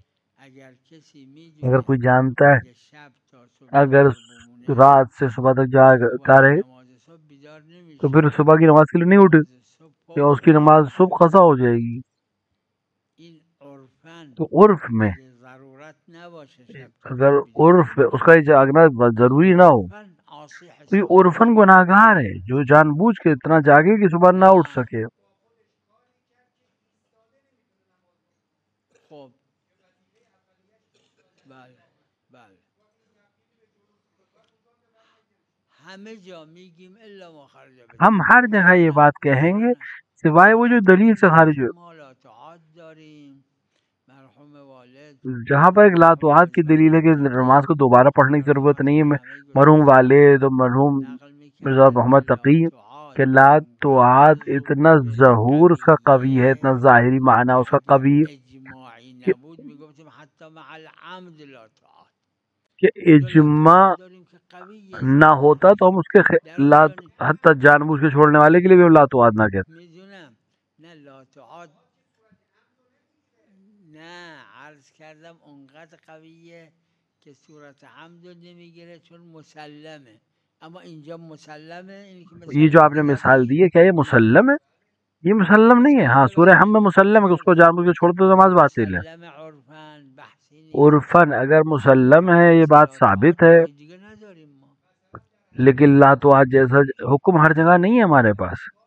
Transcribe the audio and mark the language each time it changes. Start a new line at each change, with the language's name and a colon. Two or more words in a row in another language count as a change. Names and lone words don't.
Urdu: اگر کوئی جانتا ہے اگر رات سے صبح تک جاگتا رہے تو پھر صبح کی نماز کے لیے نہیں اٹھے یا اس کی نماز صبح قضا ہو جائے گی. تو عرف میں اگر عرف اس کا جاگنا ضروری نہ ہو تو یہ عرفن گناہ گار ہے جو جان بوجھ کے اتنا جاگے کہ صبح نہ اٹھ سکے.
Persian: خب بله بله همه جا میگیم
Arabic: الا ما خرج
Urdu: ہم ہر جگہ یہ بات کہیں گے سوائے وہ جو دلیل سے خارج ہو.
Persian: ملاطعات داریم مرحوم والد
Urdu: جہاں پر ایک لاتعات کی دلیل ہے کہ نماز کو دوبارہ پڑھنے کی ضرورت نہیں ہے. مرحوم والد اور مرحوم مرزا محمد تقی کہ لاتعات اتنا ظہور اس کا قوی ہے، اتنا ظاہری معنی اس کا قوی
Persian: اجماعی کہ نبود میگفتیم
Arabic: حتی مع العمد
Persian: لاطعات
Urdu: کہ اجماع نہ ہوتا تو ہم اس کے حتی جان بوجھ کے چھوڑنے والے کے لیے بھی ہم لاتعات نہ کہتے.
Persian: میدونم نه لاطعات نه عرض کردم اونقدر قویه که صورت حمد رو نمیگیره چون مسلمه، اما اینجا مسلمه.
Urdu: یہ جو آپ نے مثال دی ہے کیا یہ مسلم ہے؟ یہ مسلم نہیں ہے. ہاں سورہ حم میں مسلم ہے کہ اس کو جان بوجھ کے چھوڑ دو نماز باطل ہے. عرفن اگر مسلم ہے یہ بات ثابت ہے، لیکن لاتعات جیسا حکم ہر جگہ نہیں ہے ہمارے پاس.